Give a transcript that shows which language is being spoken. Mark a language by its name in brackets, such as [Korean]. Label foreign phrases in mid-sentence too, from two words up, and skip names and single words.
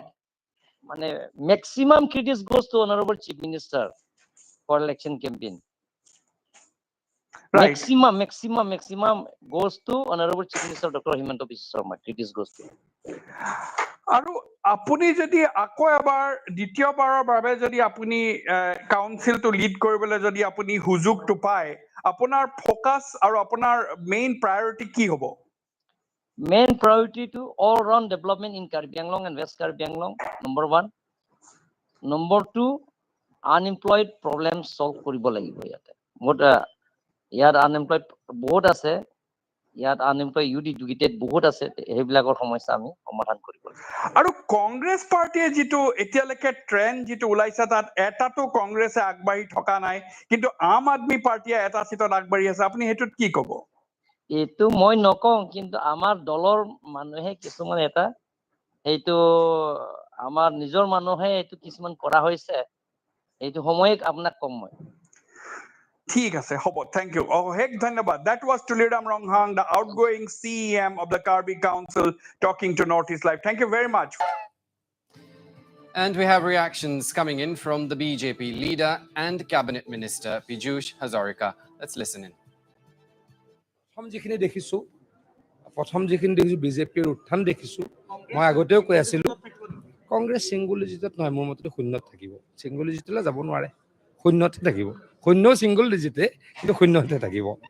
[English] মানে maximum credit goes to honourable chief minister for election campaign maximum goes to honourable chief minister doctor হিমন্ত বিশ্ব শৰ্মা credit goes to [Assamese] আৰু আপুনি যদি আকৌ এবাৰ দ্বিতীয়বাৰৰ বাবে যদি আপুনি কাউন্সিলটো লিড কৰিবলৈ যদি আপুনি সুযোগটো পায় আপোনাৰ ফোকাস আৰু আপোনাৰ [English] main priority [Assamese] কি হ'ব [English] main priority to all round development in Karbi Anglong and West Karbi Anglong number 1 number 2 unemployed problem solve [Assamese] কৰিব লাগিব ইয়াতে মোট ইয়াত [English] unemployed [Assamese] বহুত আছে ইয়াত [English] unemployed youth educated [Assamese] বহুত আছে হেবিলাকৰ সমস্যা আমি সমাধান কৰিব লাগিব আৰু কংগ্ৰেছ পাৰ্টিয়ে যেটো এতিয়ালৈকে ট্ৰেন্ড যেটো ওলাইছে তাত এটাটো কংগ্ৰেছে আগবাঢ়ি থকা নাই কিন্তু আম আদমি পাৰ্টিয়ে এটা সিটত আগবাঢ়ি আছে আপুনি হেতুত কি ক'ব এটো মই নকওঁ কিন্তু আমাৰ দলৰ মানুহে কিছুমান এটা এইটো আমাৰ নিজৰ মানুহে এটো কিছুমান কৰা হৈছে এইটো সময়ক আপোনাক কম মই ঠিক আছে হ'ব [English] thank you [Assamese] অশেষ ধন্যবাদ [English] that was Tuliram Ronghang the outgoing CEM of the Karbi Council talking to Northeast Live thank you very much And we have reactions coming in from the BJP leader and cabinet minister Piyush Hazarika. Let's listen in. [Assamese] প্ৰথম যিখিনি দেখিছো বিজেপিৰ উত্থান দেখিছো মই আগতেও কৈ আছিলো কংগ্ৰেছ [English] single digitত [Assamese] নহয় মোৰ মতে শূন্যত থাকিব [English] single digitলৈ [Assamese] যাব নোৱাৰে শূন্যতে থাকিব শূন্য [English] single digitে [Assamese] কিন্তু শূন্যতে থাকিব